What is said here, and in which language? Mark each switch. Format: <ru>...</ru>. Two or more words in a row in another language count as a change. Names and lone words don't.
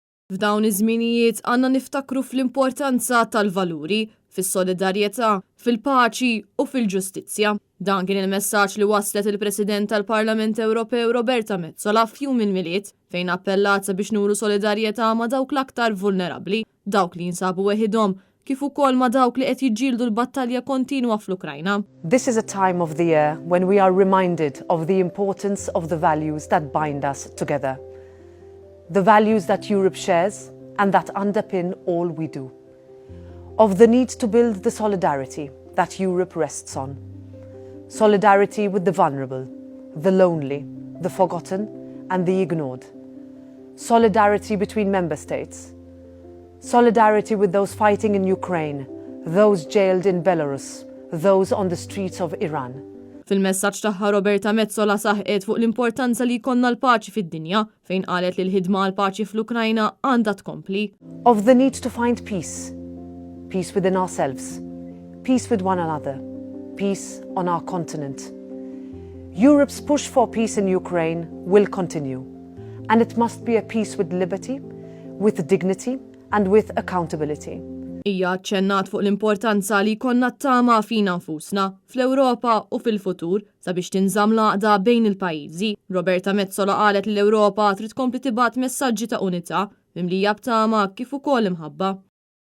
<mt>F'dawn iż-żminijiet għandna niftakru fl-importanza tal-valuri, fis-solidarjetà, fil-paċi u fil-ġustizzja. Dan kien il-messaġġ li waslet il-President tal-Parlament Ewropew Roberta Metsola f'jum il-miliet fejn appellat sabiex nuru solidarjetà ma' dawk l-aktar vulnerabbli, dawk li jinsabu weħidhom, kif ukoll ma' dawk li qed jiġġieldu l-battalja kontinwa fl-Ukrajna.</mt> <en>This is a time of the year when we are reminded of the importance of the values that bind us together. The values that Europe shares and that underpin all we do. Of the need to build the solidarity that Europe rests on. Solidarity with the vulnerable, the lonely, the forgotten and the ignored. Solidarity between member states. Solidarity with those fighting in Ukraine, those jailed in Belarus, those on the streets of Iran.</en> <mt>Fil-messaġġ tagħha Roberta Metsola saħqet fuq l-importanza li jkollna l-paċi fid-dinja fejn qalet li l-ħidma għal paċi fl-Ukrajna għandha tkompli.</mt> <en>Of the need to find peace. Peace within ourselves. Peace with one another. Peace on our continent. Europe's push for peace in Ukraine will continue, and it must be a peace with liberty, with dignity, and with accountability.</en> <mt>Hija ċċennat fuq l-importanza li jkollna t-tama fina nfusna fl-Ewropa u fil-futur sabiex tinżamm l-għaqda bejn il-pajjiżi. Roberta Metsola qalet li l-Ewropa trid tkompli tibgħat messaġġi ta' unità mimlija b'tama kif ukoll imħabba.</mt>